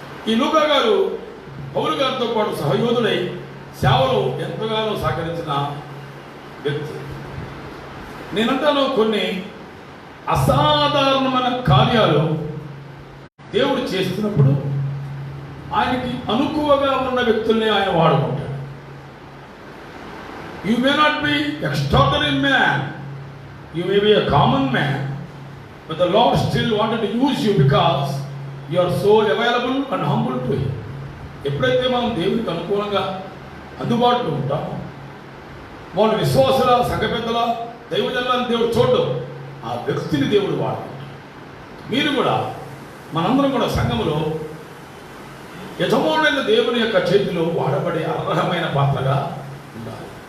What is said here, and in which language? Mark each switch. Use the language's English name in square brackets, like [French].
[Telugu] ఈ లూకా గారు పౌలు గారితో పాటు సహయోధుడై సేవలో ఎంతగానో సహకరించిన వ్యక్తి. నేనంటాను, కొన్ని అసాధారణమైన కార్యాలు దేవుడు చేస్తున్నప్పుడు ఆయనకి అనుకువగా ఉన్న వ్యక్తుల్ని ఆయన వాడుకుంటాడు. [English] You may not be extraordinary man, you may be a common man, but the Lord still wanted to use you because you are so available and humble to Him. [Telugu] ఎప్పుడైతే మనం దేవునికి అనుకూలంగా అందుబాటులో ఉంటామో, వాళ్ళ విశ్వాసుల సంఘ పెద్దల దైవజనులను దేవుడు చూడడం, ఆ వ్యక్తిని దేవుడు వాడుకుంటాడు. మీరు కూడా మనందరం కూడా సంఘములో యజమానులైన దేవుని యొక్క చేతిలో వాడబడే అర్హమైన పాత్రగా ఉండాలి.